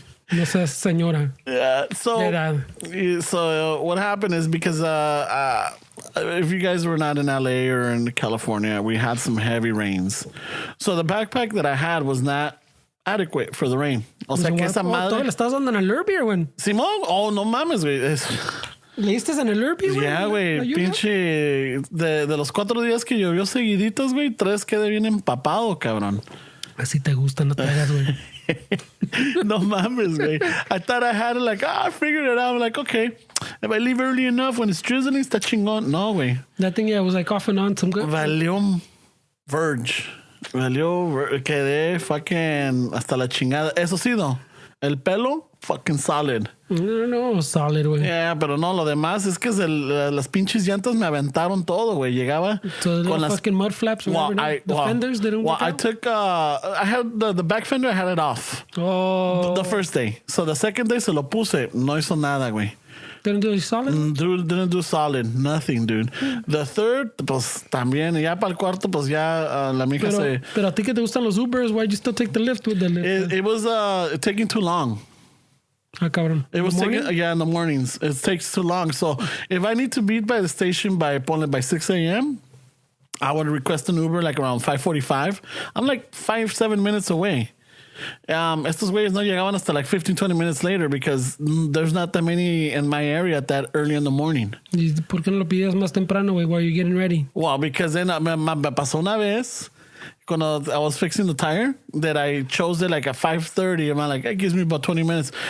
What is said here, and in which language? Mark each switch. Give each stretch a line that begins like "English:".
Spanish: No seas señora.
English: Yeah.
Spanish: De
English: So what happened is because if you guys were not in LA or in California, we had some heavy rains. So the backpack that I had was not adequate for the rain.
Spanish: O sea que esa madre. ¿Todo le estás dando en el Lurby, güey? Simón, oh, no mames, güey. ¿Le diste en el Lurby, güey? Ya, güey, pinche. De los 4 días que llovió seguiditos, güey, 3 quedé bien empapado, cabrón. Así te gusta, no te hagas, güey. No mames, güey.
English: I thought I had it like, I figured it out. I'm like, okay, if I leave early enough when it's drizzling,
Spanish: está chingón. No, güey.
English: That thing, yeah, was like off and on some good.
Spanish: Valió verge. Quedé fucking hasta la chingada. Eso sí, no. El pelo,
English: fucking solid.
Spanish: No, solid, güey. Yeah, pero no, lo demás es que las pinches llantas me aventaron todo, güey. Llegaba
English: so
Spanish: con
English: las fucking mud flaps. The fenders didn't work out? I took, I had the back fender, I had it off. Oh. The first day. So the second day
Spanish: se lo puse. No hizo nada, güey.
English: Didn't do solid? Didn't do solid. Nothing, dude. The third,
Spanish: pues también. Ya para el cuarto, pues ya la mija se... Pero a ti que te gustan los Ubers,
English: why'd you still take the lift with the lift? It was taking too long.
Spanish: Ah, cabrón.
English: It was taking, in the mornings. It takes too long. So if I need to be by the station by 6 a.m., I would request an Uber like around 5:45. I'm like 5-7 minutes away.
Spanish: Estos güeyes no llegaban hasta
English: like 15-20 minutes later because there's not that many in my area that early in the morning.
Spanish: ¿Y por qué no lo pides más temprano, güey,
English: while you're getting ready? Well, because then
Spanish: me pasó una vez
English: cuando I was fixing the tire that I chose it like at 5:30. I'm like, it gives me about 20 minutes.